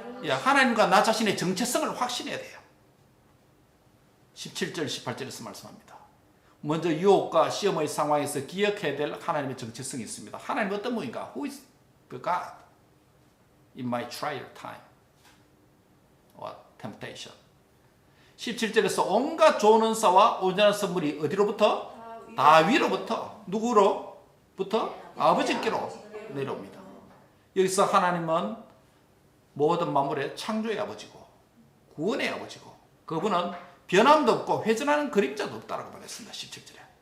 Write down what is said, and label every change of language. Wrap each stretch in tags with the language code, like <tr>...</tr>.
<ko>하나님과 나 자신의 정체성을 확신해야 돼요. 17절 18절에서 말씀합니다. 먼저 유혹과 시험의 상황에서 기억해야 될 하나님의 정체성이 있습니다. 하나님은 어떤 분인가?</ko> <en>Who is the God in my trial time or temptation?</en> <ko>17절에서 온갖 좋은 은사와 온전한 선물이 어디로부터? 다위로부터. 누구로부터? 아버지께로 내려옵니다. 여기서 하나님은 모든 만물의 창조의 아버지고 구원의 아버지고 그분은 변함도 없고 회전하는 그림자도 없다라고 말했습니다. 17절에.</ko>